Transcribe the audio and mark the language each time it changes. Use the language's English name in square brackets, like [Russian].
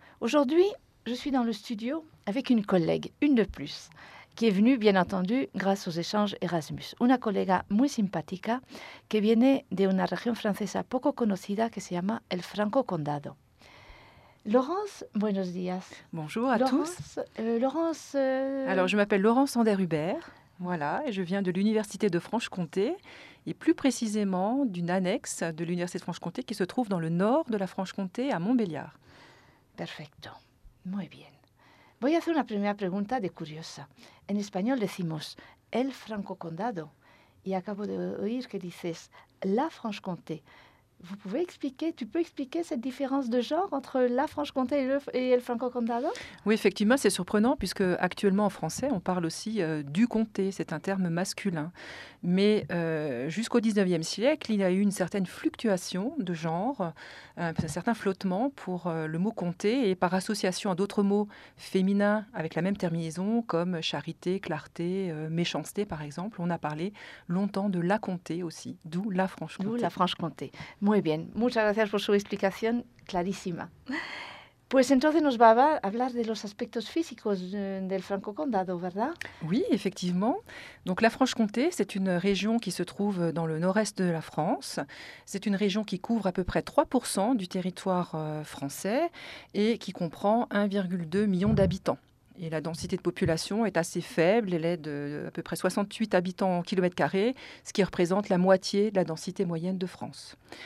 [French] Aujourd'hui, je suis dans le studio avec une collègue, une de plus, qui est venue, bien entendu, grâce aux échanges Erasmus. [Spanish] Una colega muy simpática que viene de una región francesa poco conocida que se llama el Franco Condado. Laurence, buenos días. [French] Bonjour à tous. Alors, je m'appelle Laurence Ander-Hubert. Voilà, et je viens de l'Université de Franche-Comté, et plus précisément d'une annexe de l'Université de Franche-Comté qui se trouve dans le nord de la Franche-Comté, à Montbéliard. [Spanish] Perfecto, muy bien. Voy a hacer una primera pregunta de curiosa. En español decimos el Franco Condado, y acabo de oír que dices la Franche-Comté. [French] Tu peux expliquer cette différence de genre entre la Franche-Comté et le Franco-Condado ? Oui, effectivement, c'est surprenant puisque actuellement en français, on parle aussi du comté. C'est un terme masculin. Mais jusqu'au 19e siècle, il y a eu une certaine fluctuation de genre, un certain flottement pour le mot comté et par association à d'autres mots féminins avec la même terminaison comme charité, clarté, méchanceté, par exemple. On a parlé longtemps de la comté aussi, d'où la Franche-Comté. D'où la Franche-Comté. [Spanish] Muy bien, muchas gracias por su explicación clarísima. Pues entonces nos va a hablar de los aspectos físicos del Franco Condado, ¿verdad? [French] Oui, effectivement. Donc la Franche-Comté, c'est une région qui se trouve dans le nord-est de la France. C'est une région qui couvre à peu près 3% du territoire français et qui comprend 1,2 million d'habitants. Et la densité de population est assez faible, elle est d'à peu près 68 habitants au kilomètre carré, ce qui représente la moitié de la densité moyenne de France.